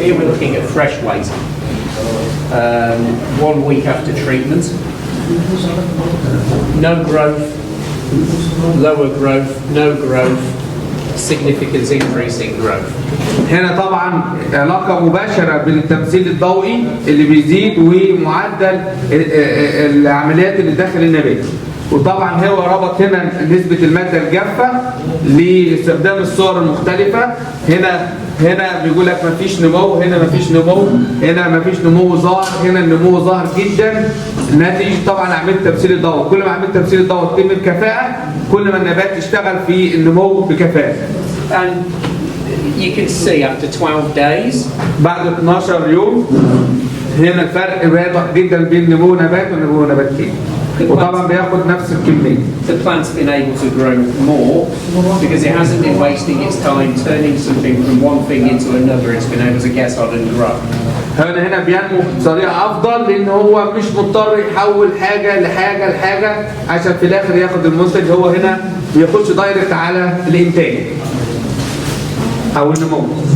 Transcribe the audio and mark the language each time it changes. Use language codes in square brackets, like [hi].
[en] Here we're looking at fresh weight. 1 week after treatment. No growth, lower growth, no growth, significant increase in growth. [ar] هنا طبعا علاقة مباشرة بين التمثيل الضوئي اللي بيزيد ومعدل العمليات اللي داخل النبات. وطبعا هو ربط هنا نسبة المادة الجافة لاستخدام الصور المختلفة. هنا بيقول لك مفيش نمو، هنا مفيش نمو، هنا مفيش نمو ظاهر، هنا النمو ظاهر جدا نتيجة طبعا عملية التمثيل الضوئي. كل ما عملية التمثيل الضوئي تتم بكفاءة كل ما النبات يشتغل في النمو بكفاءة. [en] And you can see after 12 days [ar] بعد 12 يوم هنا الفرق واضح جدا بين نمو نبات ونمو نبات تاني. وطبعا بياخد نفس الكمية. [en] The plant's been able to grow more because it hasn't been wasting its time turning something from one thing into another. It's been able to get on and grow. [ar] هنا بينمو بطريقة أفضل لأن هو مش مضطر يحول حاجة لحاجة عشان في الآخر ياخد المنتج. هو هنا بيخش دايركت على الإنتاج أو النمو.